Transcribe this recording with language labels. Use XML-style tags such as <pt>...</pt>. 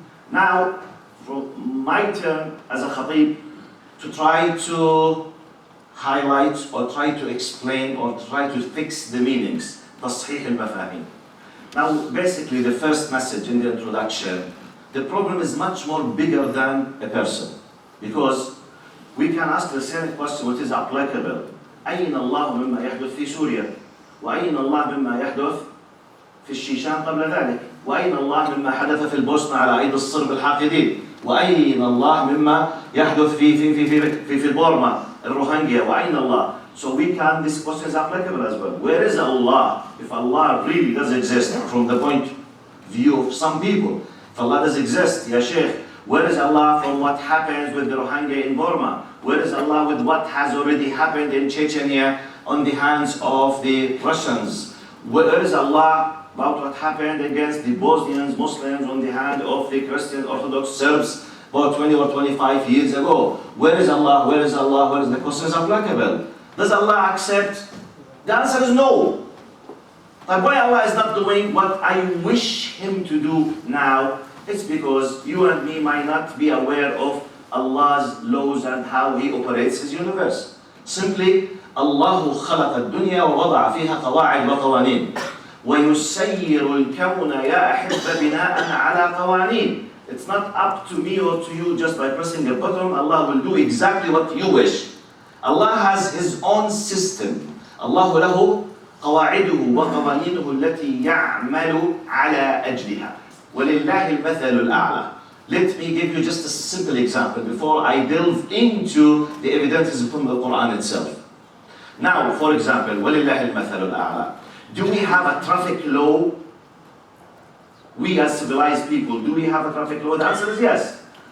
<en>Now, from my turn as a khatib, to try to highlight or try to explain or try to fix the meanings,</en> <ar>تصحيح المفاهيم.</ar> <en>Now, basically, the first message in the introduction, the problem is much more bigger than a person, because we can ask the same question which is applicable.</en> <ar>أين الله مما يحدث في سوريا؟ وأين الله مما يحدث في الشيشان قبل ذلك؟ وأين الله مما حدث في البوسنة على أيدي الصرب الحاقدين؟ وأين الله مما يحدث في بورما الروهينجيا؟ وأين الله؟</ar> <en>So we can, this question is applicable as well. Where is Allah? If Allah really does exist from the point of view of some people, if Allah does exist, Ya Sheikh, where is Allah from what happens with the Rohingya in Burma? Where is Allah with what has already happened in Chechnya on the hands of the Russians? Where is Allah about what happened against the Bosnians, Muslims on the hand of the Christian Orthodox Serbs about 20 or 25 years ago? Where is Allah? Where is Allah? Where is the question is applicable? Does Allah accept? The answer is no. But why Allah is not doing what I wish Him to do now? It's because you and me might not be aware of Allah's laws and how He operates His universe.</en> <ar>Simply, الله خلق الدنيا ووضع فيها قواعد وقوانين ويسير الكون يا أحبة بناء على قوانين.</ar> <en>It's not up to me or to you just by pressing a button. Allah will do exactly what you wish. Allah has His own system.</en> <ar>الله له قواعده وقوانينه التي يعمل على أجلها. وَلِلَّهِ الْمَثَلُ الْأَعْلَى.</ar> <en>Let me give you just a simple example before I delve into the evidences from the Quran itself. Now, for example,</en> <ar>وَلِلَّهِ الْمَثَلُ الْأَعْلَى.</ar> <en>Do we have a traffic law? We as civilized people, do we have a traffic law? The answer is yes.</en>